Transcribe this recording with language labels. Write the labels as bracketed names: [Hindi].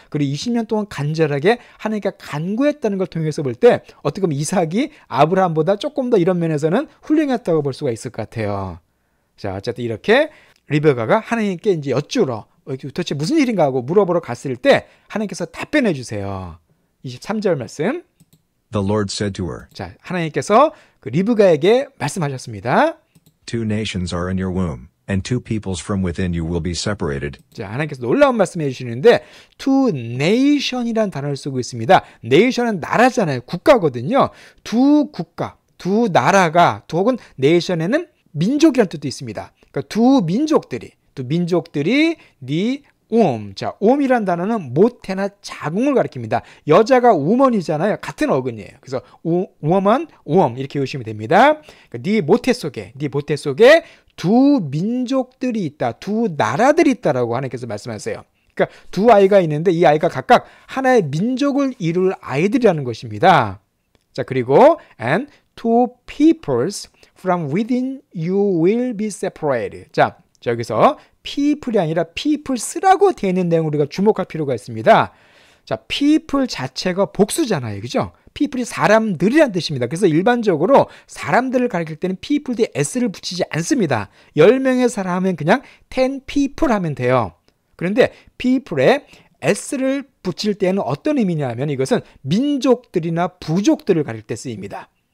[Korean] 그리고 20년 동안 간절하게 하나님께 간구했다는 걸 통해서 볼 때 어떻게 보면 이삭이 아브라함보다 조금 더 이런 면에서는 훌륭했다고 볼 수가 있을 것 같아요. 자, 어쨌든 이렇게 리브가가 하나님께 이제 여쭈러 도대체 무슨 일인가 하고 물어보러 갔을 때 하나님께서 답변해 주세요. 23절 말씀. [English] The Lord said to her, [Korean] 자, 하나님께서 그 리브가에게 말씀하셨습니다. [English] Two nations are in your womb, and two peoples from within you will be separated. [Korean] 자, 하나님께서 놀라운 말씀해 주시는데 [English] two nation [Korean] 이라는 단어를 쓰고 있습니다. nation은 나라잖아요. 국가거든요. 두 국가, 두 나라가, 혹은 nation에는 민족이라는 뜻도 있습니다. 그러니까 두 민족들이 네 자, wom이라는 단어는 모태나 자궁을 가리킵니다. 여자가 woman이잖아요. 같은 어근이에요. 그래서 woman, womb 이렇게 외우시면 됩니다. 그러니까 네 모태 속에 두 민족들이 있다, 두 나라들이 있다라고 하나님께서 말씀하세요. 그러니까 두 아이가 있는데 이 아이가 각각 하나의 민족을 이룰 아이들이라는 것입니다. 자, 그리고 [English] and two peoples from within you will be separated. [Korean] 자, 여기서 people이 아니라 peoples라고 되어 있는 내용을 우리가 주목할 필요가 있습니다. 자, people 자체가 복수잖아요. 그죠? people이 사람들이란 뜻입니다. 그래서 일반적으로 사람들을 가리킬 때는 people 뒤에 s를 붙이지 않습니다. 10명의 사람 하면 그냥 10 people 하면 돼요. 그런데 people에 s를 붙일 때는 어떤 의미냐 하면 이것은 민족들이나 부족들을 가릴 때 쓰입니다.